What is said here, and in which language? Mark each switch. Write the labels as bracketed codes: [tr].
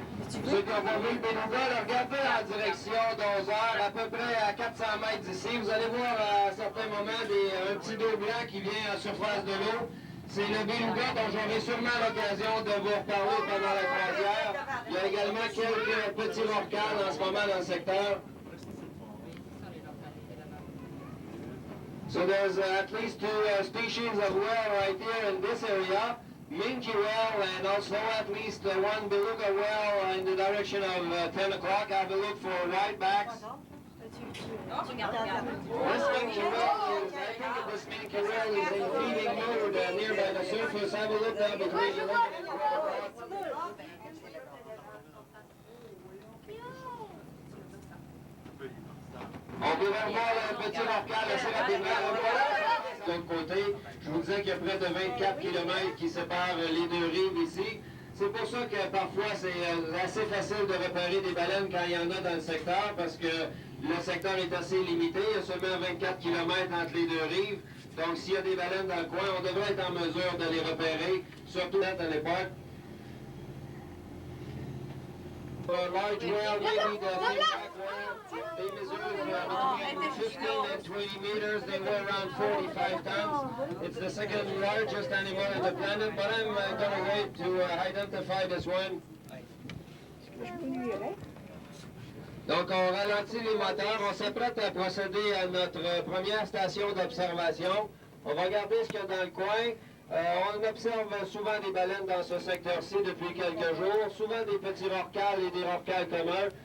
[fr] Ceux qui ont pas vu le beluga, regardez en direction d'11h, à peu près à 400 mètres d'ici. Vous allez voir à certains moments un petit dos blanc qui vient à surface de l'eau. C'est le beluga dont j'aurai sûrement l'occasion de vous reparler pendant la croisière. Il y a également quelques petits rorquals en ce moment dans le secteur. [en] So there's at least 2 species of whale right here in this area. Minke whale and also at least 1 beluga whale in the direction of 10 o'clock. Have a look for whitebacks. This minke whale is, I think this minke whale is in feeding mode nearby the surface. Have a look down between the limit and [fr] on peut voir le petit rorqual assez rapidement. De l'autre côté, je vous disais qu'il y a près de 24 km qui séparent les 2 rives ici. C'est pour ça que parfois c'est assez facile de repérer des baleines quand il y en a dans le secteur parce que le secteur est assez limité. Il y a seulement 24 km entre les 2 rives. Donc s'il y a des baleines dans le coin, on devrait être en mesure de les repérer, surtout à l'époque. [en] For a large whale, maybe the finback whale, they measure between 15 and 20 meters. They weigh around 45 tons. It's the second largest animal on the planet, but I'm going to wait to identify this one. [fr] Donc, on ralentit les moteurs. On s'apprête à procéder à notre première station d'observation. On va regarder ce qu'il y a dans le coin. On observe souvent des baleines dans ce secteur-ci depuis quelques jours, souvent des petits rorquals et des rorquals communs.